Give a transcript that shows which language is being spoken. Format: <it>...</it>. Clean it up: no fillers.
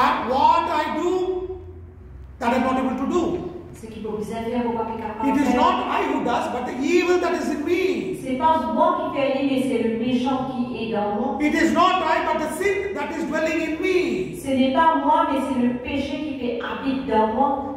<en>What I do that I'm not able to do. It is not I who does, but the evil that is in me.</en> <fr>C'est pas moi qui fais mais c'est le méchant qui est dans moi.</fr> <en>It is not I, but the sin that is dwelling in me.</en> <fr>Ce n'est pas moi, mais c'est le péché qui fait habite dans moi.</fr>